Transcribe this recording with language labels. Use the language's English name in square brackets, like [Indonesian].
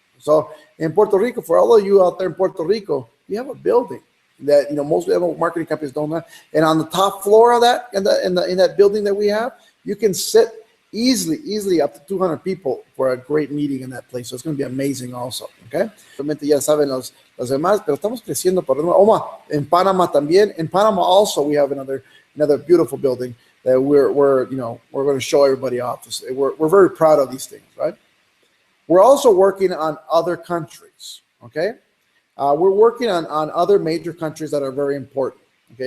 [English] So in Puerto Rico, for all of you out there in Puerto Rico, we have a building that, you know, most marketing companies don't have. And on the top floor of that, in that building that we have, You can sit easily up to 200 people for a great meeting in that place. So it's going to be amazing also, okay? [Spanish] Obviamente ya saben los demás, pero estamos creciendo por en Panama también. [English] In Panama also we have another beautiful building that we're going to show everybody off. We're very proud of these things, right? We're also working on other countries, okay? We're working on other major countries that are very important, okay?